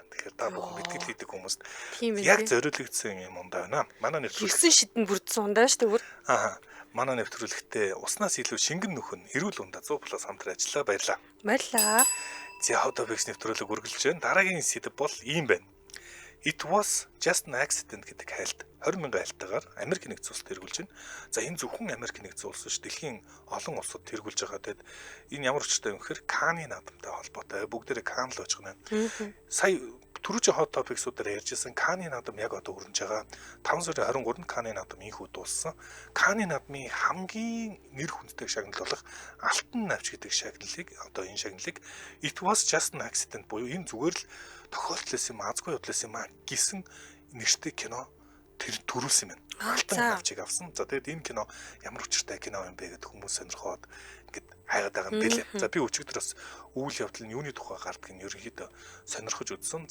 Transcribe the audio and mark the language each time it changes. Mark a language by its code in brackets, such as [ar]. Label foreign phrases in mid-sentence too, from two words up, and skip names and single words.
[mn] Тэгэхээр та бүхэн бэлтгэл хийдэг хүмүүст яг зориулагдсан юм ундаа байна. Манай нэвтрүүлэг 9 шидэн бүрдсэн ундаа шүү дээ. Манай нэвтрүүлэгтээ уснаас илүү шингэн нөхөн эрүүл ундаа 100+ хамтран ажиллаа баярлаа. Баярлаа. За одоо бэкс нэвтрүүлэг үргэлжлэж байна. Дараагийн сэдэв бол ийм байна. It was just an accident гэдэг хайлт 20,000 хайлтаагаар Америк нэгдсэн улсад тэргүүлж байна. За энэ зөвхөн Америк нэгдсэн улс биш дэлхийн олон улсад тэргүүлж байгаа. Тэгэд энэ ямар учиртай юм гэхээр Каны наадамтай холбоотой. Бүгдээрээ Кан л байж байгаа юм. Сая түрүүчийн [en] hot topics- [mn] уудаар ярьжсэн Каны наадам яг одоо өрнөж байгаа 5 сарын 23-нд Каны наадам инхүү дууссан. Каны наадмын хамгийн нэр хүндтэй шагнал болох Алтан навч гэдэг шагналыг одоо энэ шагналыг It was just an accident буюу энэ зүгээр л тохиолдлоос юм азгүй явдлаас юм гэсэн нэртэй кино тэр төрүүлсэн юм байна. Алтан навчийг авсан. За тэгээд энэ кино ямар учиртай кино юм бэ гэдэг хүмүүс сонирхоод ингээд хайгаад байгаа юм билээ. За би өчигдөр бас үйл явдал нь юуны тухай гардгийг нь ерөнхийдөө сонирхож үзсэн.